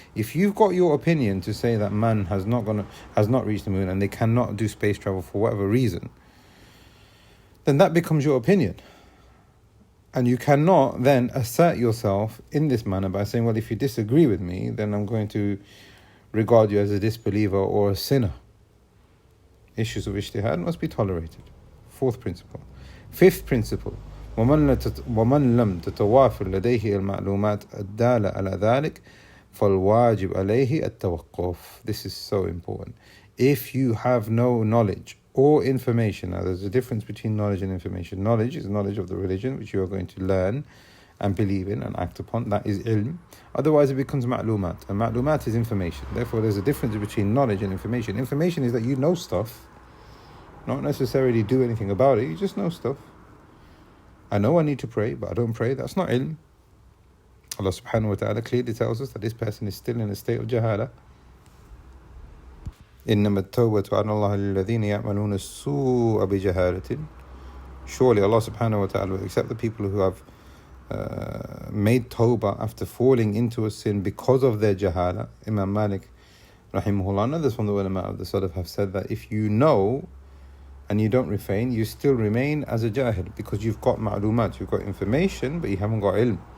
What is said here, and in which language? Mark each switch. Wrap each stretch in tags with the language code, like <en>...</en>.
<en>If you've got your opinion to say that man has not reached the moon and they cannot do space travel for whatever reason, then that becomes your opinion. And you cannot then assert yourself in this manner by saying, well, if you disagree with me, then I'm going to regard you as a disbeliever or a sinner. Issues of ijtihad must be tolerated. Fourth principle.</en> <ar>Fifth principle, ومن لم تتوافر لديه المعلومات الدالة على ذلك فالواجب عليه التوقف.</ar> <en>This is so important. If you have no knowledge or information, now there's a difference between knowledge and information. Knowledge is knowledge of the religion which you are going to learn and believe in and act upon. That is ilm. Otherwise it becomes ma'lumat. And ma'lumat is information. Therefore there's a difference between knowledge and information. Information is that you know stuff, not necessarily do anything about it. You just know stuff. I know I need to pray, but I don't pray. That's not ilm. Allah subhanahu wa ta'ala clearly tells us that this person is still in a state of jahala.</en> <ar>إنما التوبة على الله للذين يعملون السوء بجهالة.</ar> <en>Surely Allah subhanahu wa ta'ala will accept the people who have made tawbah after falling into a sin because of their jahala. Imam Malik rahimahullah and others from the ulama of the Salaf have said that if you know and you don't refrain, you still remain as a jahil because you've got ma'lumat, you've got information, but you haven't got ilm.</en>